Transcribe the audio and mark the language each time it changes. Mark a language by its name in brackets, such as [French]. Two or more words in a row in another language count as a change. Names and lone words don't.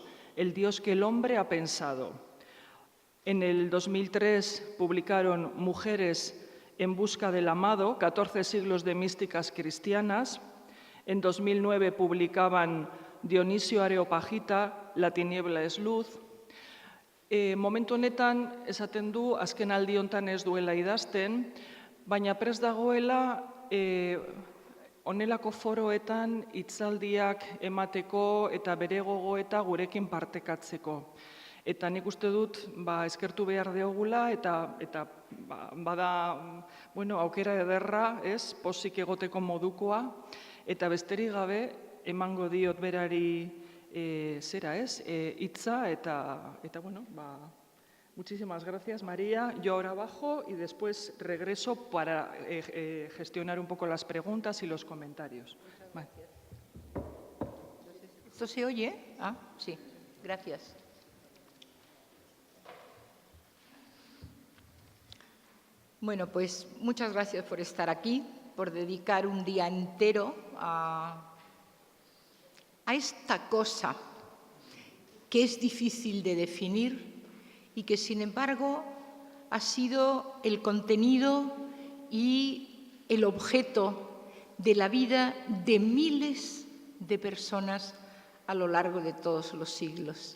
[Spanish] El Dios que el hombre ha pensado. En el 2003 publicaron Mujeres en busca del amado, 14 siglos de místicas cristianas. En 2009 publicaban Dionisio Areopagita, La tiniebla es luz. [Basque] Momentu honetan, esaten du, azken aldi hontan ez duela idazten, baina prest dagoela honelako foroetan hitzaldiak emateko eta bere gogoeta gurekin partekatzeko. Eta nik uste dut eskertu behar diogula eta bada aukera ederra, pozik egoteko modukoa, eta besterik gabe emango diot berari hitza eta [Spanish] muchísimas gracias, [Basque] María. [Spanish] Yo ahora bajo y después regreso para gestionar un poco las preguntas y los comentarios. Vale. ¿Esto se oye? Ah, sí. Gracias. Bueno, pues muchas gracias por estar aquí, por dedicar un día entero a esta cosa que es difícil de definir y que, sin embargo, ha sido el contenido y el objeto de la vida de miles de personas a lo largo de todos los siglos.